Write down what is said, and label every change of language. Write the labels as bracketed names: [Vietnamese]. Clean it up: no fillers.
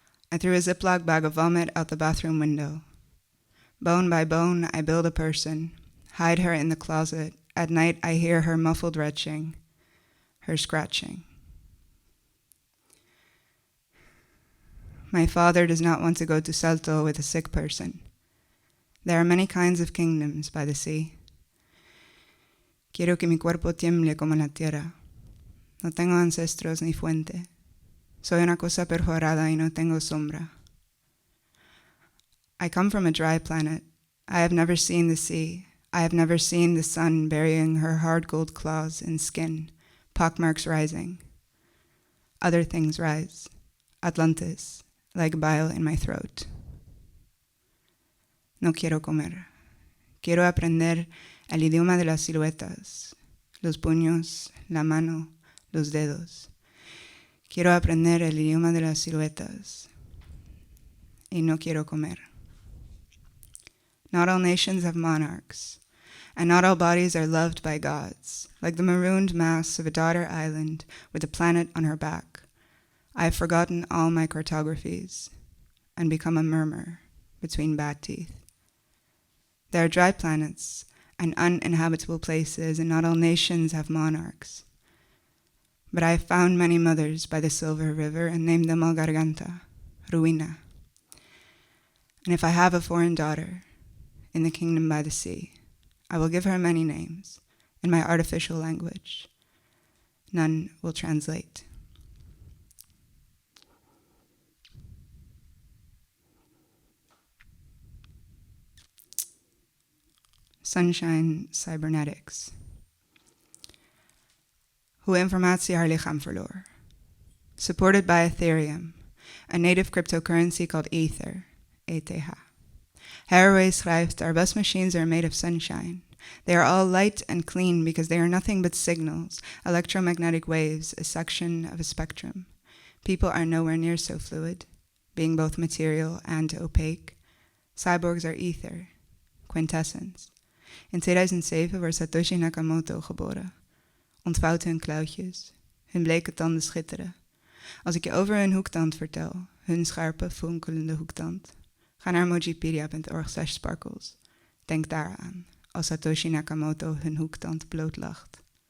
[English] I threw a Ziploc bag of vomit out the bathroom window. Bone by bone, I build a person, hide her in the closet. At night, I hear her muffled retching, her scratching. My father does not want to go to Salto with a sick person. There are many kinds of kingdoms by the sea. [Spanish] Quiero que mi cuerpo tiemble como la tierra. No tengo ancestros ni fuente. Soy una cosa perforada y no tengo sombra. [English] I come from a dry planet. I have never seen the sea. I have never seen the sun burying her hard gold claws in skin, pockmarks rising. Other things rise. Atlantis, like bile in my throat. [Spanish] No quiero comer. Quiero aprender el idioma de las siluetas, los puños, la mano, los dedos. Quiero aprender el idioma de las siluetas. Y no quiero comer. [English] Not all nations have monarchs, and not all bodies are loved by gods, like the marooned mass of a daughter island with a planet on her back. I have forgotten all my cartographies and become a murmur between bad teeth. There are dry planets and uninhabitable places, and not all nations have monarchs. But I have found many mothers by the Silver River and named them all Garganta, Ruina. And if I have a foreign daughter in the kingdom by the sea, I will give her many names in my artificial language. None will translate. Sunshine Cybernetics. [Dutch] Hoe informatie haar lichaam verloor. [English] Supported by Ethereum, a native cryptocurrency called Ether, ETH. Haraway [Dutch] schrijft, [English] our bus machines are made of sunshine. They are all light and clean because they are nothing but signals, electromagnetic waves, a section of a spectrum. People are nowhere near so fluid, being both material and opaque. Cyborgs are ether, quintessence. [Dutch] In 2007 werd Satoshi Nakamoto geboren. Ontvouwt hun klauwtjes, hun bleke tanden schitteren. Als ik je over hun hoektand vertel, hun scherpe, fonkelende hoektand, ga naar mojipedia.org/sparkles. Denk daaraan, als Satoshi Nakamoto hun hoektand blootlacht.